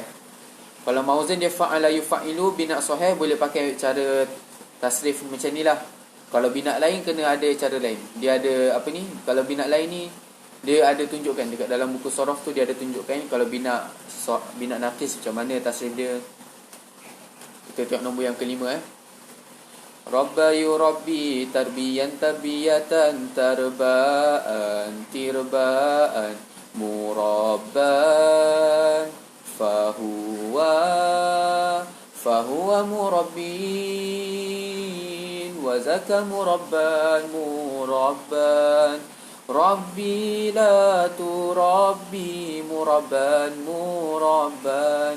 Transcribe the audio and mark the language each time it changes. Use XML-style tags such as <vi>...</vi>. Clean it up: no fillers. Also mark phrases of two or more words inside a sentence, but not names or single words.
<ms>Kalau mauzun dia</ms> <ar>فعّل يفعّل بناء صحيح,</ar> <ms>boleh pakai cara tasrif macam ni lah. Kalau bina lain kena ada cara lain. Dia ada apa ni? Kalau bina lain ni dia ada tunjukkan dekat dalam buku sorof tu, dia ada tunjukkan kalau</ms> <ar>بناء ناقص</ar> <ms>macam mana tasrif dia. Kita tengok nombor yang kelima</ms> <ar>ربّى يربّي تربيا تربية تربا تربا مربّى فهو مربٍّ وذاك مربّى ربّ لا تربّ مربّى.</ar>